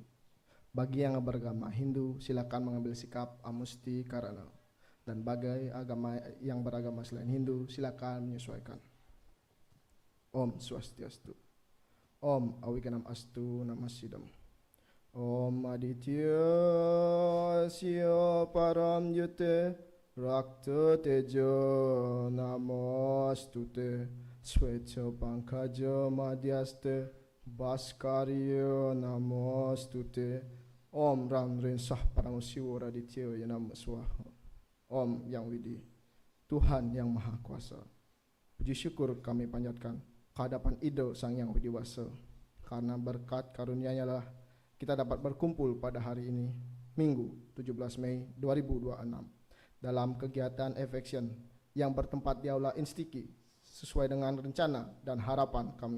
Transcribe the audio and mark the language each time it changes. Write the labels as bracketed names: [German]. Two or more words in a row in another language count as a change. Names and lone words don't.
[Indonesian] Bagi yang beragama Hindu, silakan mengambil sikap [Sanskrit] amusti karana. [Indonesian] Dan bagi agama yang beragama selain Hindu, silakan menyesuaikan. [Sanskrit] Om Swastiastu. Om Awikanam Astu Namasidam. Om Aditya Asya Param Yute Rakta Tejo Namostute. Swecha Pankaja Madhyaste Bhaskarya Namostute. Om Ram Rinsah Paramusiwa Raditya Yanam Swaha. [Indonesian] Om Yang Widi, Tuhan Yang Maha Kuasa. Puji syukur kami panjatkan kehadapan Ido Sang Yang Widiwasa, karena berkat karunia-Nya lah kita dapat berkumpul pada hari ini, Minggu 17 Mei 2026, dalam kegiatan EFECTION yang bertempat di Aula INSTIKI sesuai dengan rencana dan harapan kami.